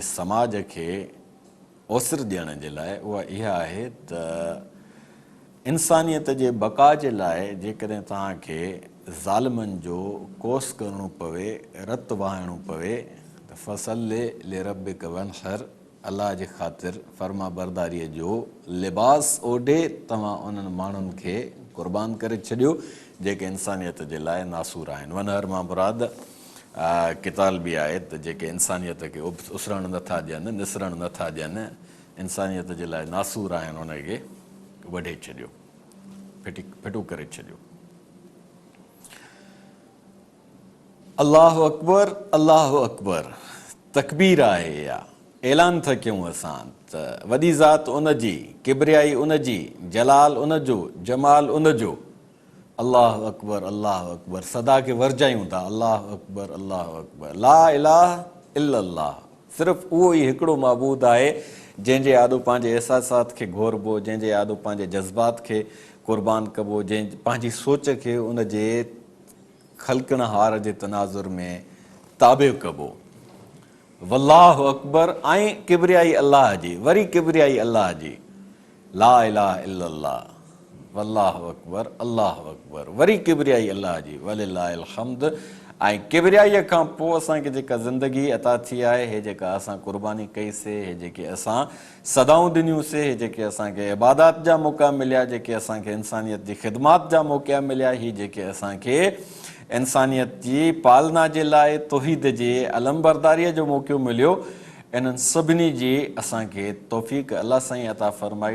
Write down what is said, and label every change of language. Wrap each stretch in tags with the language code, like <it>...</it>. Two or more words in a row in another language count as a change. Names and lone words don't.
<sd>समाज खे ओसर ॾियण जे लाइ, उहा इहा आहे त इंसानियत जे बका जे लाइ जेकॾहिं तव्हांखे ज़ालिमनि जो कोस करणो पवे, रत वहाइणो पवे, त</sd> <ar>فصل لربك وانحر,</ar> <sd>अलाह जे ख़ातिर फर्मा बरदारीअ जो लिबास ओढे तव्हां उन्हनि माण्हुनि खे क़ुर्बान करे छॾियो जेके इंसानियत जे लाइ नासूर आहिनि। वनहर मां मुराद किताल बि आहे त जेके इंसानियत खे उसरणु नथा ॾियनि, निसरणु नथा ॾियनि, इंसानियत जे लाइ नासूर आहिनि, उनखे वढे छॾियो, फिटू करे छॾियो।</sd> <ar>الله أكبر، الله أكبر,</ar> <sd>तकबीर आहे इहा, ऐलान था कयूं असां त वॾी ज़ात उनजी, किबरियाई उनजी, जलाल उनजो, जमाल उनजो।</sd> <ar>الله أكبر، الله أكبر,</ar> <sd>सदा खे वरजायूं था,</sd> <ar>الله أكبر، الله أكبر، لا إله إلا الله.</ar> <sd>सिर्फ़ु उहो ई हिकिड़ो मबूद आहे जंहिंजे आॾो पंहिंजे अहसासात खे घोरबो, जंहिंजे आॾो पंहिंजे जज़्बात खे क़ुर्बान कबो, जंहिं पंहिंजी सोच खे उनजे ख़ल्क़ण हार जे तनाज़ुर में ताबे कबो।</sd> <ar>والله أكبر,</ar> <sd>ऐं किबरियाई अल्लाह जी, वरी किबरियाई अल्लाह जी,</sd> <ar>لا إله إلا الله، والله أكبر، الله أكبر,</ar> <sd>वरी किबरियाई अल्लाह जी,</sd> <ar>ولله الحمد.</ar> <sd>ऐं किबरियाईअ खां पोइ असांखे जेका ज़िंदगी अता थी आहे, हे जेका असां क़ुर्बानी कईसीं, हे जेके असां सदाऊं ॾिनियूंसीं, हे जेके असांखे इबादत जा मौक़ा मिलिया, जेके असांखे इंसानियत जी ख़िदमत जा मौक़ा मिलिया, ही जेके असांखे इंसानियत जी पालना जे लाइ तौहीद जे अलमबरदारीअ जो मौक़ो मिलियो, इन्हनि सभिनी जी असांखे तौफ़ीक़ अल्लाह साईं अता फ़रमाई।</sd>